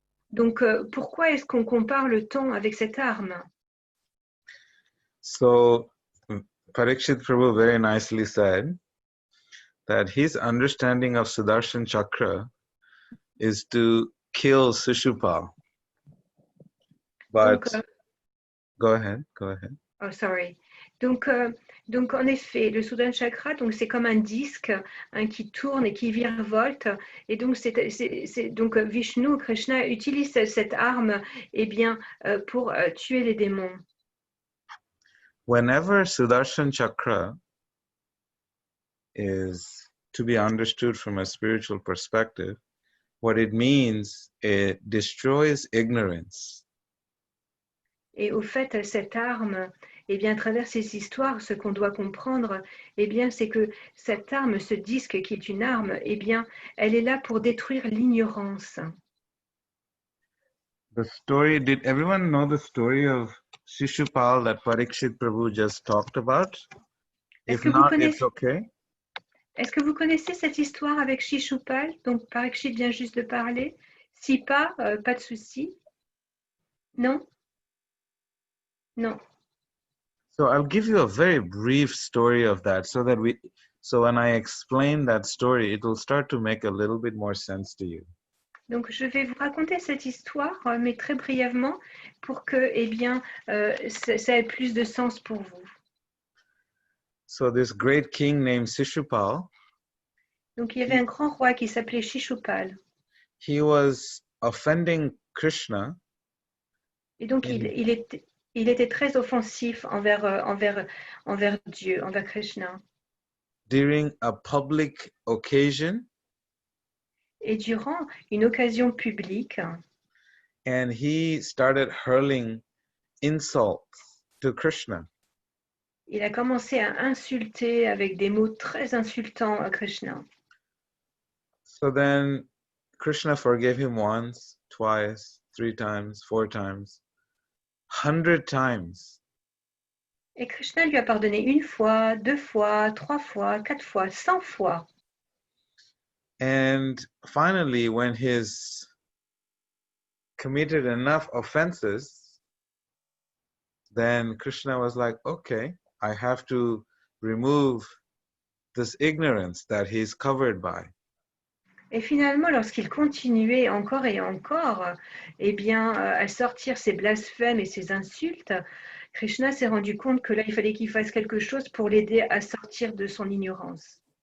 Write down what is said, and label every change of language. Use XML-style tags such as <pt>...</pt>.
<fr>Donc, pourquoi est-ce qu'on compare le temps avec cette arme?</fr> <en>So Parikshit Prabhu very nicely said that his understanding of Sudarshan Chakra is to kill Shishupal. But</en> <fr>Donc,</fr> <en>go ahead. Oh, sorry.</en> <fr>Donc en effet, le Sudarshan Chakra, donc c'est comme un disque, hein, qui tourne et qui virevolte. Et donc donc Vishnu, Krishna utilise cette arme, eh bien, pour tuer les démons.</fr> <en>Whenever Sudarshan Chakra is to be understood from a spiritual perspective, what it means, it destroys ignorance.</en> <fr>Et au fait, cette arme, eh bien, à travers ces histoires, ce qu'on doit comprendre, eh bien, c'est que cette arme, ce disque qui est une arme, eh bien, elle est là pour détruire l'ignorance.</fr> <en>The story, did everyone know the story of Shishupal that Parikshit Prabhu just talked about? If not, it's okay.</en> <fr>Est-ce que vous connaissez cette histoire avec Shishupal? Donc, Parikshit vient juste de parler. Si pas, pas de souci. Non? Non.</fr> <en>So I'll give you a very brief story of that so when I explain that story, it will start to make a little bit more sense to you.</en> <fr>Donc, je vais vous raconter cette histoire, mais très brièvement, pour que, eh bien, ça ait plus de sens pour vous.</fr> <en>So this great king named Shishupal,</en> <fr>donc, il y avait un grand roi qui s'appelait Shishupal.</fr> <en>He was offending Krishna.</en> <fr>Et donc, il était très offensif envers Dieu, envers Krishna.</fr> <en>During a public occasion.</en> <fr>Et durant une occasion publique.</fr> <en>And he started hurling insults to Krishna.</en> <fr>Il a commencé à insulter avec des mots très insultants à Krishna.</fr> <en>So then Krishna forgave him once, twice, 3 times, 4 times, 100 times.</en> <fr>Et Krishna lui a pardonné 1 fois, 2 fois, 3 fois, 4 fois, 100 fois.</fr> <en>And finally, when he's committed enough offenses, then Krishna was like, okay, I have to remove this ignorance that he's covered by.</en> <fr>Et finalement, lorsqu'il continuait encore et encore, eh bien, à sortir ses blasphèmes et ses insultes, Krishna s'est rendu compte que là, il fallait qu'il fasse quelque chose pour l'aider à sortir de son ignorance.</fr>